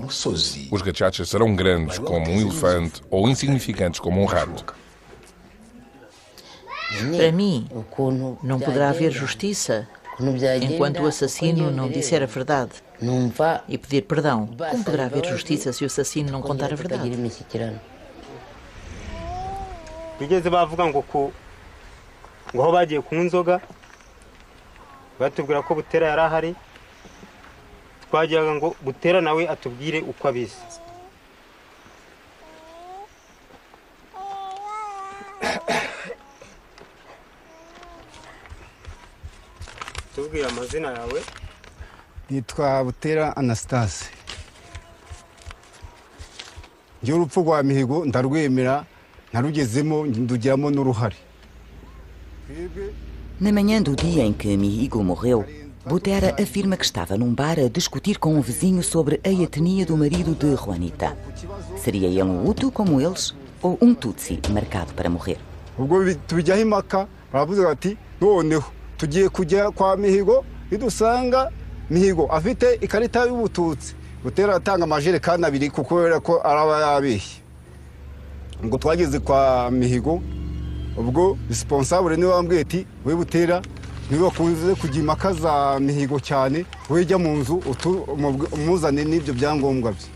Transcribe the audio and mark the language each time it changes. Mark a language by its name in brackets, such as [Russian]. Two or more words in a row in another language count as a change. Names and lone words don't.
[Portuguese] Os Gachacha serão grandes como um elefante ou insignificantes como um rato. Para mim, não poderá haver justiça enquanto o assassino não disser a verdade e pedir perdão. Como poderá haver justiça se o assassino não contar a verdade? [Kinyarwanda] bigeze bavuga ngo aho bagiye kunywa inzoga batubwira ko Butera yari ahari twagiraga ngo Butera nawe atubwire uko abizi. Tubwire amazina yawe. Nitwa Butera Anastase. Njye urupfu rwa Mihigo ndarwemera, narugezemo ndugiramo n'uruhare. [Portuguese] Na manhã do dia em que Mihigo morreu, Butera afirma que estava num bar a discutir com um vizinho sobre a etnia do marido de Juanita. Seria ele um Hutu como eles ou um Tutsi marcado para morrer? [Kinyarwanda] Ubwo tubijyaho impaka baravuze bati noneho tugiye kujya kwa Mihigo idusanga Mihigo afite ikarita y'ubututsi. Butera atanga amajerekani 2 kuko kubera ko araba yabeshye. Ngo twageze kwa Mihigo ubwo responsable niwe wambwiye ati we Butera niwe wakunze kujya impaka za Mihigo cyane, we jya mu nzu umuzane n'ibyo byangombwa bye.